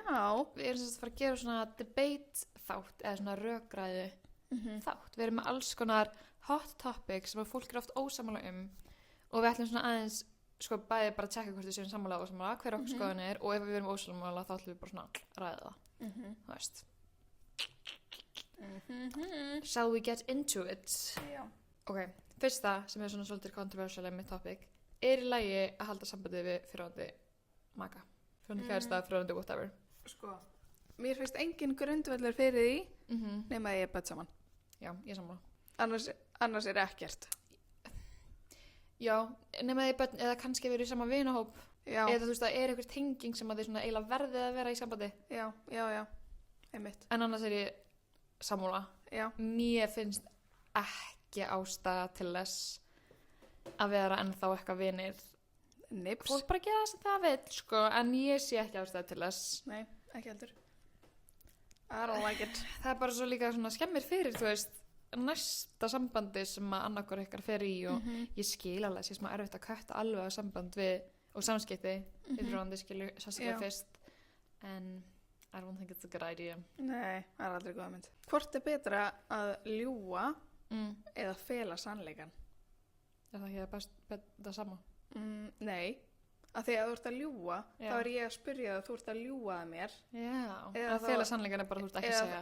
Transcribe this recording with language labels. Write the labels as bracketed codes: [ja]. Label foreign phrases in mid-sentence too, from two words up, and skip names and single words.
[is] Við erum sem sagt að fara að gera svona debate þátt eða svona rökræðu þátt. Við erum með alls konar [en] hot topics [is] sem að fólk er oft ósammála og við ætlum svona aðeins sko bæði bara að tjekka hvort við séum sammála og ósammála, hver okkar skoðun er og ef við erum ósammála þá ætlum við bara svona að ræða það. Þú veist. [en] Shall we get into it? [is] Já. Ok, fyrsta sem er svona svolítið controversial með topic, er í lagi að halda sambandið við fyrirhandi maka, fyrirhandi kærasta, fyrirhandi whatever? Sko, mér finnst engin grundvöllur fyrir því nema að ég er bætt saman. Já, ég sammála. Annars er ekkert. Já, nema því börn, eða kannski verið í sama vinahóp, Já, eða þú veist það er einhver tenging sem að þið svona eiginlega verðið að vera í sambandi, já, einmitt. en annars er ég sammála. Já, Mér finnst ekki ástæða til þess að vera ennþá eitthvað vinir. nips. Fólk bara gera það sem það vill, sko, en ég sé ekki ástæða til þess. Nei, ekki heldur. [en] I don't like it. [is] Það er bara svo líka svona skemmir fyrir, þú veist, næsta sambandi sem að annarkor ykkar fer í og ég skil alveg sé smá erfitt að kötta alveg á samband við og samskipti við fyrirhandi skilur sérstaklega Já. fyrst, en [en] I don't think it's a good idea. [is] Nei, það er aldrei góða mynd. Hvort er betra að ljúga eða fela sannleikan? Er það ekki það sama? Nei, að því að þú ert að ljúga, Já. þá er ég að spyrja það að þú ert að ljúga að mér. Já, Eða að þá- fela sannleikan er bara þú ert ekki að segja.